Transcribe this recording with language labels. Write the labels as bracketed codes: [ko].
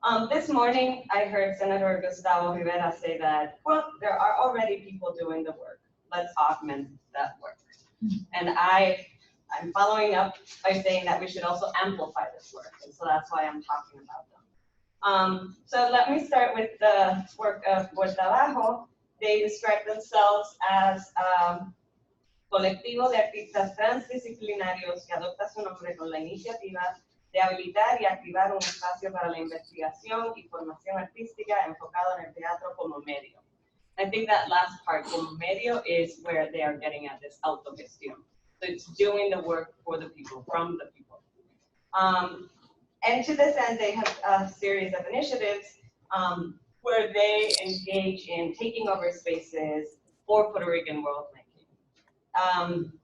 [en] This morning, I heard Senator Gustavo Rivera say that, well, there are already people doing the work. Let's augment that work. And I'm following up by saying that we should also amplify this work. And so that's why I'm talking about them. So let me start with the work of Vuelta Abajo. They describe themselves as [es] colectivo de artistas transdisciplinarios que adopta su nombre con la iniciativa de habilitar y activar un espacio para la investigación y formación artística enfocado en el teatro como medio. [en] I think that last part, [es] como medio, [en] is where they are getting at this autogestión. So it's doing the work for the people, from the people. And to this end, they have a series of initiatives where they engage in taking over spaces for Puerto Rican world making.